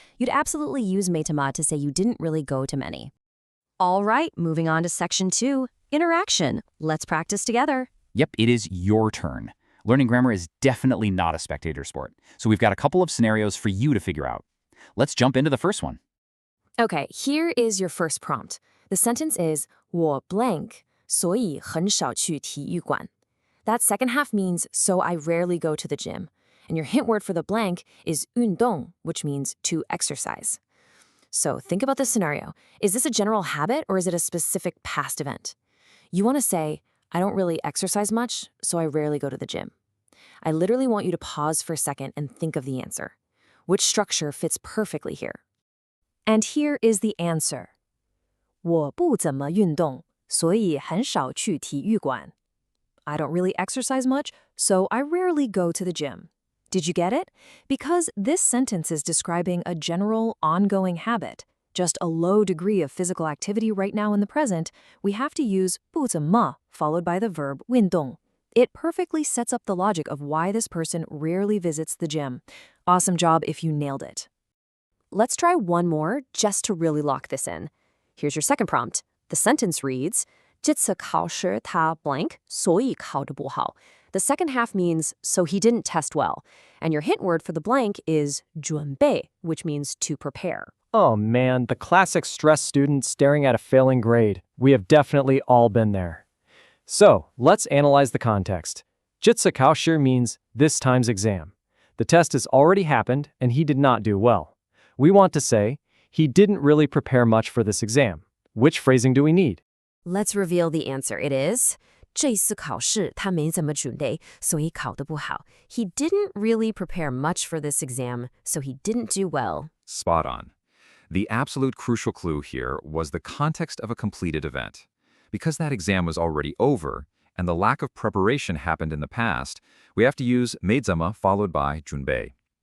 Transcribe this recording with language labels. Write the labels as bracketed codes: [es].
[en] You'd absolutely use meitama to say you didn't really go to many. All right, moving on to section 2, interaction. Let's practice together. Yep, it is your turn. Learning grammar is definitely not a spectator sport, so we've got a couple of scenarios for you to figure out. Let's jump into the first one. Okay, here is your first prompt. The sentence is [zh] 我 [en] blank, [zh] 所以很少去体育馆. [en] That second half means so I rarely go to the gym. And your hint word for the blank is 运动, which means to exercise. So think about this scenario. Is this a general habit or is it a specific past event? You want to say, I don't really exercise much, so I rarely go to the gym. I literally want you to pause for a second and think of the answer. Which structure fits perfectly here? And here is the answer. [zh] 我不怎么运动，所以很少去体育馆. [en] I don't really exercise much, so I rarely go to the gym. Did you get it? Because this sentence is describing a general, ongoing habit, just a low degree of physical activity right now in the present, we have to use 不怎么 followed by the verb 运动. It perfectly sets up the logic of why this person rarely visits the gym. Awesome job if you nailed it. Let's try one more just to really lock this in. Here's your second prompt. The sentence reads, [zh] 这次考试他 [en] blank, [zh] 所以考得不好. [en] The second half means, so he didn't test well. And your hint word for the blank is 准备, which means to prepare. Oh man, the classic stressed student staring at a failing grade. We have definitely all been there. So, let's analyze the context. [zh] 这次考试 [en] means this time's exam. The test has already happened, and he did not do well. We want to say, he didn't really prepare much for this exam. Which phrasing do we need? Let's reveal the answer. It is, [zh] 这次考试他没怎么准备，所以考得不好. [en] He didn't really prepare much for this exam, so he didn't do well. Spot on. The absolute crucial clue here was the context of a completed event. Because that exam was already over, and the lack of preparation happened in the past, we have to use meizama followed by junbei.